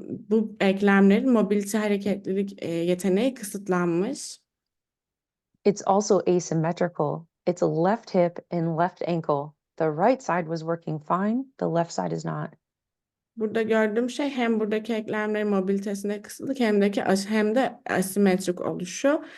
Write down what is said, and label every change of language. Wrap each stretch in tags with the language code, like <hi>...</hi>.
<tr>Bu eklemlerin mobilite hareketlilik yeteneği kısıtlanmış.</tr> <en>It's also asymmetrical. It's a left hip and left ankle. The right side was working fine, the left side is not.</en> <tr>Burada gördüğüm şey hem buradaki eklemlerin mobilitesine kısıtlık hem de asimetrik oluşu.</tr>